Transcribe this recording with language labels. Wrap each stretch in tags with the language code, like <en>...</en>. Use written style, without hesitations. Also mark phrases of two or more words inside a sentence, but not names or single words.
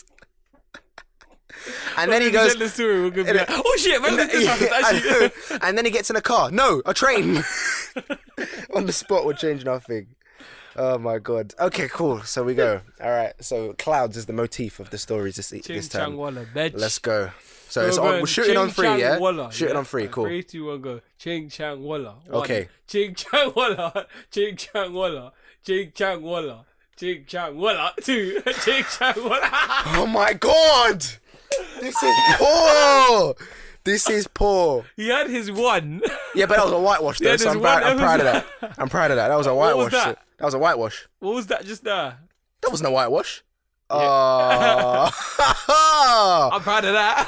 <en>And then he goes, oh shit, man, and then he gets in a car. No, a train. On the spot, we're changing our thing. Oh my god. Okay, cool. So we go. All right. So clouds is the motif of the stories this time. Let's go. So it's on, we're shooting on 3, yeah? Walla, shooting on 3, cool. 3, 2, 1, go. Ching Chang Walla. Okay. Ching Chang Walla. Ching Chang Walla. Ching Chang Walla. Ching Chang Walla. 2. Ching Chang Walla. Oh my god. This is poor. This is poor. He had his one. Yeah, but that was a whitewash though, so I'm proud of that. I'm proud of that. That was a whitewash. What was that? That was a whitewash. What was that just there? That wasn't a whitewash. Yeah. I'm proud of that.</en>